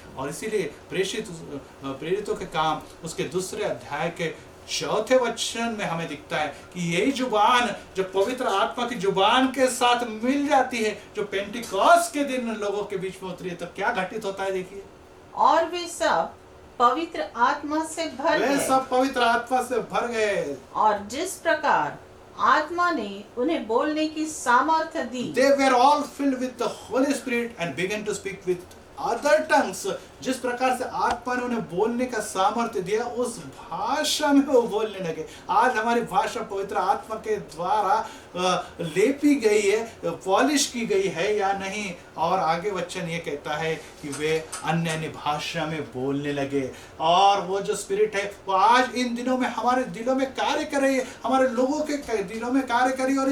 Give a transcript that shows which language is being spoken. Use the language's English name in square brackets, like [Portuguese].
[Hindi] और इसीलिए प्रेरितों के काम उसके दूसरे अध्याय के चौथे वचन में हमें दिखता है कि यही जुबान जो पवित्र आत्मा की जुबान के साथ मिल जाती है, जो पेंटिकॉस्ट के दिन लोगों के बीच में उतरी है, तो क्या घटित होता है देखिए। और वे सब पवित्र आत्मा से भर वे गए, सब पवित्र आत्मा से भर गए, और जिस प्रकार आत्मा ने उन्हें बोलने की सामर्थ्य दी, [English] they were all filled with the Holy Spirit and began to speak with other tongues। [Hindi] जिस प्रकार से आत्मा ने उन्हें बोलने का सामर्थ्य दिया, उस भाषा में वो बोलने लगे। आज हमारी भाषा पवित्र आत्मा के द्वारा लेपी गई है, पॉलिश की गई है या नहीं। और आगे वचन ये कहता है कि वे अन्य अन्य भाषा में बोलने लगे, और वो जो स्पिरिट है वो आज इन दिनों में हमारे दिलों में कार्य कर रही है, हमारे लोगों के दिलों में कार्य कर रही है।